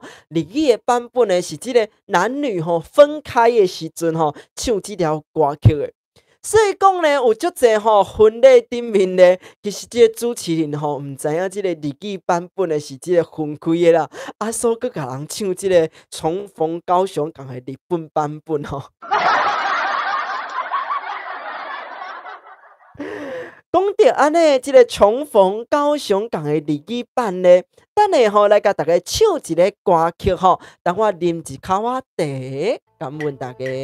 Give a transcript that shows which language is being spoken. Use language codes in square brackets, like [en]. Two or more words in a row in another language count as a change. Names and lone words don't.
[nan] 日语的版本的是即个男女吼分开的时阵吼，唱即条歌曲的。所以讲咧，有足侪吼婚礼顶面咧，其实即个主持人吼，毋知影即个日语版本的是即个分开的啦，所佮甲人唱即个重逢高雄港的日本版本吼。讲到安尼，即个重逢高雄港的日语版咧，等下吼来甲大家唱一个歌曲吼，等我啉一口仔茶，感恩大家。